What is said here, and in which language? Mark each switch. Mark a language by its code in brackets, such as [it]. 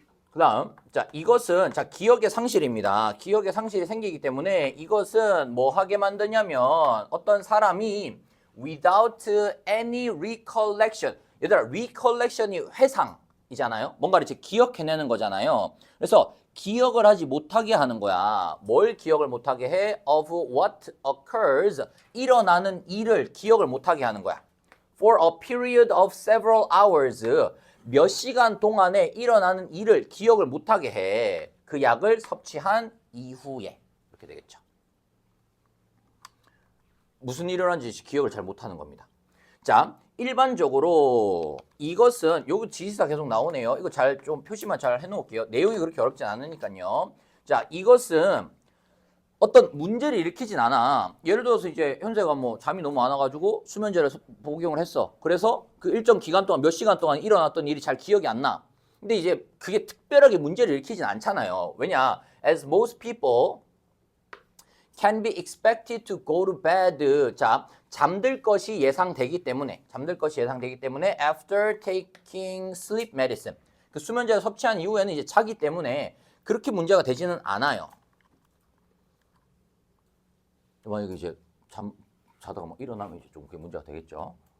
[ko] 그다음, 자, 이것은 자, 기억의 상실입니다. 기억의 상실이 생기기 때문에 이것은 뭐 하게 만드냐면 어떤 사람이 [en] without any recollection. [ko] 얘들아, recollection이 회상이잖아요. 뭔가를 이제 기억해내는 거잖아요. 그래서 기억을 하지 못하게 하는 거야. 뭘 기억을 못하게 해? [en] of what occurs. [ko] 일어나는 일을 기억을 못하게 하는 거야. [en] for a period of several hours. [ko] 몇 시간 동안에 일어나는 일을 기억을 못하게 해. 그 약을 섭취한 이후에. 이렇게 되겠죠. 무슨 일을 하는지 기억을 잘 못하는 겁니다. 자, 일반적으로 이것은 여기 지시사 계속 나오네요. 이거 잘 좀 표시만 잘 해놓을게요. 내용이 그렇게 어렵진 않으니까요. 자, 이것은 어떤 문제를 일으키진 않아. 예를 들어서 이제 현재가 뭐 잠이 너무 안 와가지고 수면제를 복용을 했어. 그래서 그 일정 기간 동안 몇 시간 동안 일어났던 일이 잘 기억이 안 나. 근데 이제 그게 특별하게 문제를 일으키진 않잖아요. 왜냐? [en] As most people can be expected to go to bed. [ko] 자, 잠들 것이 예상되기 때문에 [en] after taking sleep medicine. [ko] 그 수면제를 섭취한 이후에는 이제 자기 때문에 그렇게 문제가 되지는 않아요. 만약에 이제 자다가 막 일어나면 이제 좀 그게 문제가 되겠죠.